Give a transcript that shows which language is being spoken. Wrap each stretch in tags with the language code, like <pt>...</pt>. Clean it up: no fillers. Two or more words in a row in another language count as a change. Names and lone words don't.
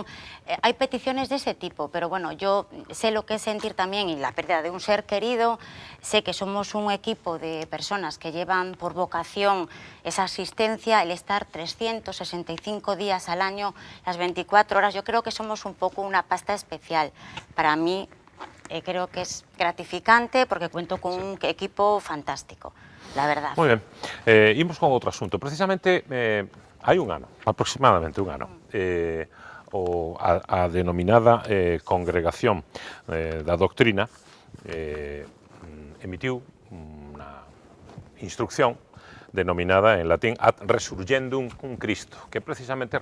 <es>Hay peticiones de ese tipo, pero bueno, yo sé lo que es sentir también y la pérdida de un ser querido, sé que somos un equipo de personas que llevan por vocación esa asistencia, el estar 365 días al año, las 24 horas, yo creo que somos un poco una pasta especial. Para mí creo que es gratificante porque cuento con un equipo fantástico. La verdad.</es> <gl>Moi ben. Imos con outro asunto. Precisamente, hai un ano, aproximadamente un ano, a denominada Congregación da Doctrina emitiu unha instrucción denominada en latín Ad Resurgendum cum Christo, que precisamente</gl>